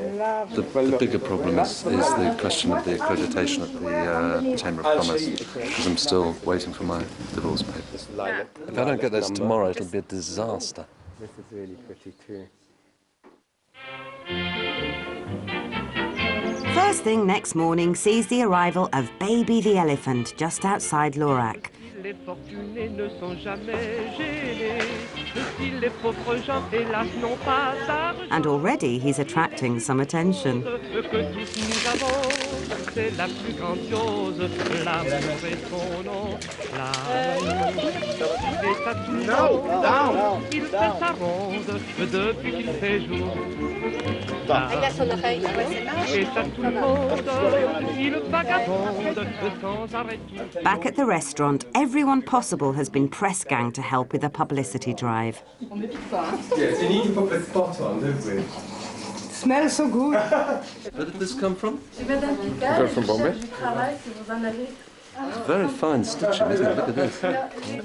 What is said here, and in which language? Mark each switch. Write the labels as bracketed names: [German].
[English] The bigger problem is the question of the accreditation at the Chamber of Commerce, because I'm still waiting for my divorce papers. If I don't get those tomorrow, it'll be a disaster. This is really pretty too. First thing next morning sees the arrival of Baby the elephant just outside Lorac. [French] Les fortunés ne sont jamais gênés, si les pauvres gens, hélas, n'ont pas d'argent. [English] And already he's attracting some attention. [French] Que tous nous avons, c'est la plus grande chose, l'amour est son nom. L'amour, il est à tout le monde, il fait sa ronde depuis qu'il fait jour. L'amour est à tout le monde, il vagabonde sans arrêt. [English] Back at the restaurant, everyone possible has been press gang to help with a publicity drive. Yes, you need to put the spot on, don't we? Smells so good. Where did this come from? From Bombay? It's very fine stitching, isn't it? Look at this.